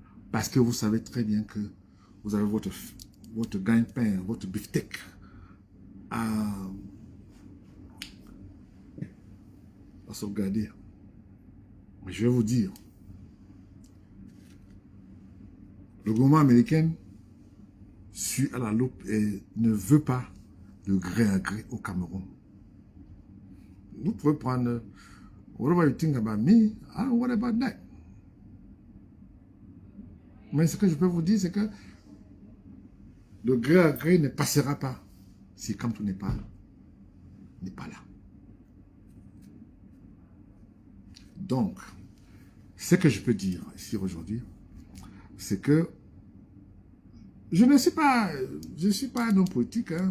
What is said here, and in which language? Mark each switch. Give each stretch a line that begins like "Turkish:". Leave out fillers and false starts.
French: Parce que vous savez très bien que vous avez votre gagne-pain, votre beefsteak à sauvegarder. Mais je vais vous dire, le gouvernement américain suit à la loupe et ne veut pas de gré à gré au Cameroun. Vous pouvez prendre
English: whatever you think about me, I don't worry about that.
French: Mais ce que je peux vous dire, c'est que le gré à gré ne passera pas si Kamto n'est pas là. Donc, ce que je peux dire ici aujourd'hui, c'est que je ne suis pas un homme politique. Hein.